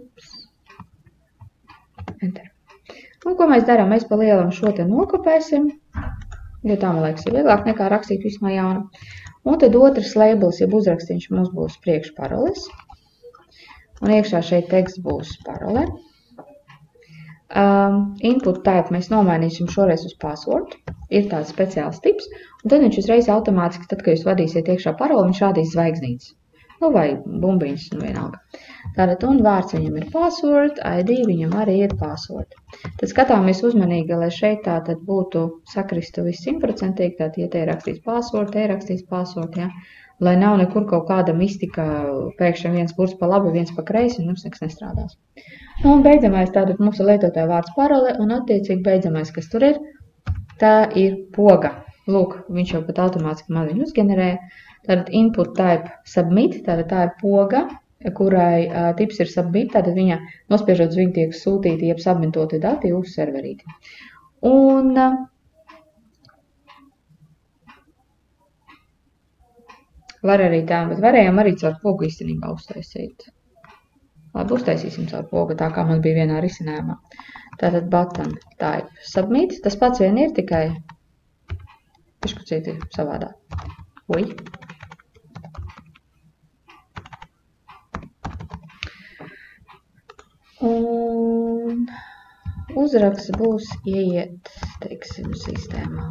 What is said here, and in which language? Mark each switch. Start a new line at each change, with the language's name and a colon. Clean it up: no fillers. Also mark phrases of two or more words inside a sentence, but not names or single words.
Latvian: Enter. Un ko mēs darām? Mēs pa lielam šo te nokopēsim, jo tā, man liekas, ir vieglāk nekā rakstīt visu no jauna. Un tad otrs labels, jeb uzrakstīņš mums būs priekšparoles. Un iekšā šeit teksts būs parole.
English: Input type
Latvian: mēs nomainīsim šoreiz uz password. Ir tāds speciāls tips. Un tad viņš uzreiz automātiski, tad, kad jūs vadīsiet iekšā paroli, viņš rādīs zvaigznītes. Nu, vai bumbiņas, nu vienalga. Tātad, un vārds viņam ir password, ID viņam arī ir password. Tad skatāmies uzmanīgi, lai šeit tātad būtu sakristu viss 100%, tātad, ja te ir rakstīts password, te ir rakstīts password, ja? Lai nav nekur kaut kāda mistika, pēkšņi viens burts pa labi, viens pa kreisi, un jums nekas nestrādās. Nu, un beidzamais tātad mums ir lietotāja vārds parole, un attiecīgi beidzamais, kas tur ir, tā ir poga. Lūk, viņš jau pat automātiski man viņu uzgenerēja. Tātad
English: input type submit,
Latvian: tātad tā ir poga, kurai tips ir submit, tātad viņa nospiežot uz viņu tiek sūtīti, jeb submitoti dati uz serverīti. Un var arī tā, bet varējām arī caur pogu īstenībā uztaisīt. Labi, uztaisīsim caur pogu, tā kā man bija vienā risinājumā. Tātad
English: button type submit,
Latvian: tas pats vien ir tikai piškucīti savādāk. Ui. Un uzraksts būs ieiet, teiksim, sistēmā.